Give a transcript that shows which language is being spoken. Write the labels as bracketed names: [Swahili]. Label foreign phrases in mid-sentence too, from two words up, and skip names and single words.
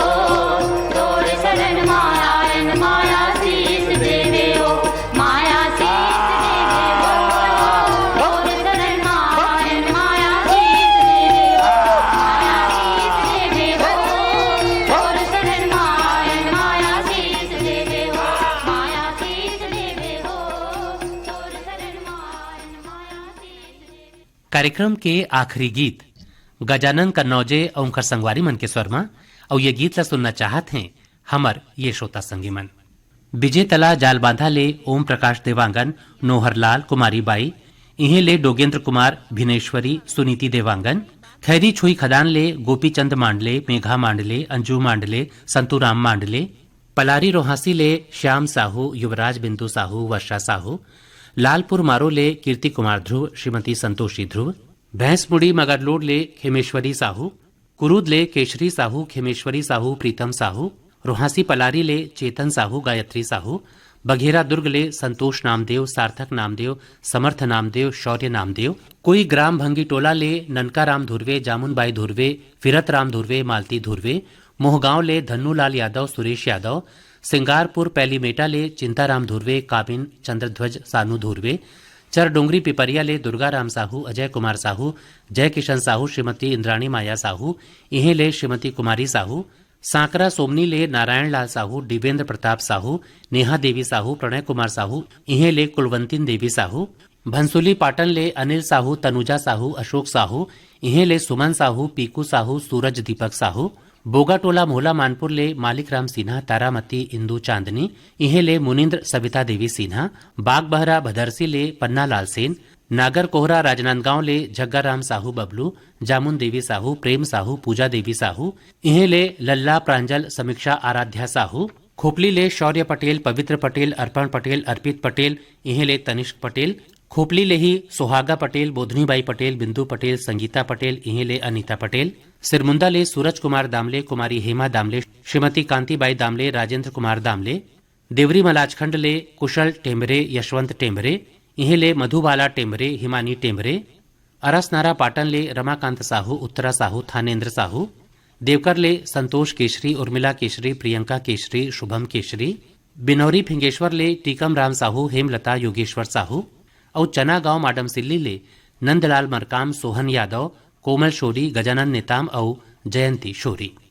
[Chhattisgarhi] तोर शरण मायन माया शीस देवे हो माया शीस देवे हो तोर शरण मायन माया शीस देवे हो माया शीस देवे हो तोर शरण मायन माया शीस देवे हो माया शीस देवे हो तोर शरण मायन माया शीस देवे कार्यक्रम के आखिरी गीत गजानन कन्नौजे ओंकर संगवारी मन के स्वर में और ये गीत ला सुनना चाहत हैं हमर ये श्रोता संगी मन विजय तला जाल बांधा ले ओम प्रकाश देवांगन नोहरलाल कुमारी बाई इहे ले डोगेंद्र कुमार भिनेश्वरी सुनीति देवांगन खैरी छुई खदान ले गोपीचंद मांडले मेघा मांडले अंजू मांडले संतूराम मांडले पलारी रोहासी ले श्याम साहू युवराज बिंदु साहू वर्षा साहू लालपुर मारो ले कीर्ति कुमार ध्रुव श्रीमती संतोषी ध्रुव भैंसमुड़ी मगरलोड ले खेमेश्वरी साहू कुरूद ले केशरी साहू खेमेश्वरी साहू प्रीतम साहू रोहासी पलारी ले चेतन साहू गायत्री साहू बघेरा दुर्ग ले संतोष नामदेव सार्थक नामदेव समर्थ नामदेव शौर्य नामदेव कोई ग्राम भंगी टोला ले ननका राम धुर्वे जामुनबाई धुर्वे फिरत राम धुर्वे मालती धुर्वे मोहगांव ले धन्नूलाल यादव सुरेश यादव सिंगारपुर पैलीमेटा ले चिंताराम धुर्वे काबिन चंद्रध्वज सानू धुर्वे चर डोंगरी पिपरिया ले दुर्गाराम साहू अजय कुमार साहू जय किशन साहू श्रीमती इंद्राणी माया साहू इहे ले श्रीमती कुमारी साहू सांकरा सोमनी ले नारायण लाल साहू दिवेंद्र प्रताप साहू नेहा देवी साहू प्रणय कुमार साहू इहे ले कुलवंतीन देवी साहू भंसुली पाटन ले अनिल साहू तनुजा साहू अशोक साहू इहे ले सुमन साहू पीकू साहू सूरज दीपक साहू बोगाटोला मोहला मानपुर ले मालिक राम सिन्हा तारामती इंदू चांदनी इहे ले मुनिंद्र सविता देवी सिन्हा बाग बहरा भदरसी ले पन्ना लाल सेन नागर कोहरा राजनांदगांव ले जग्गाराम साहू बबलू जामुन देवी साहू प्रेम साहू पूजा देवी साहू इहे ले लल्ला प्रांजल समीक्षा आराध्या साहू खोपली ले शौर्य पटेल पवित्र पटेल अर्पण पटेल अर्पित पटेल इहे ले तनिष्क पटेल खोपली ले ही सुहागा पटेल बोधनीबाई पटेल बिंदु पटेल संगीता पटेल इहे ले अनीता पटेल सिरमुंदा ले सूरज कुमार दामले कुमारी हेमा दामले श्रीमती कांतिबाई दामले राजेंद्र कुमार दामले देवरी मलाजखंड ले कुशल टेम्बरे यशवंत टेम्बरे इहे ले मधुबाला टेम्बरे हिमानी टेम्बरे अरसनारा पाटन ले रमाकांत साहू उत्तरा साहू थानेन्द्र साहू देवकर ले संतोष केशरी उर्मिला केशरी प्रियंका केशरी शुभम केशरी बिनौरी फिंगेश्वर ले टीकम राम साहू हेमलता योगेश्वर साहू और चना गांव माडम सिल्ली ले नंदलाल मरकाम सोहन यादव कोमल शोरी गजानन नेताम और जयंती शोरी।